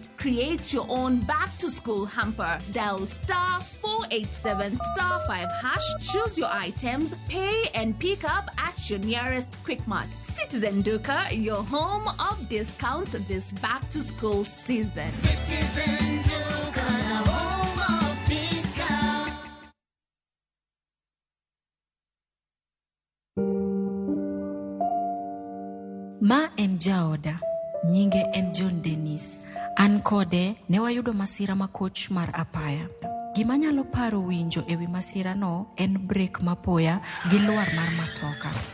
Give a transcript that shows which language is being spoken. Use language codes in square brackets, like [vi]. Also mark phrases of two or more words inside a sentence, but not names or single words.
[en] Create your own back to school hamper. Dial *487*5#, choose your items, pay and pick up at your nearest Quickmart. Citizen Duka, your home of discounts this back to school season. Citizen Duka, the home of discount. [luo] Ma en jaoda, nyinge en John Dennis. An kode ne wayudo masira makoch mar apaya. Gima nyalo paro winjo ewi masira no en break mapoya gi luar mar matoka.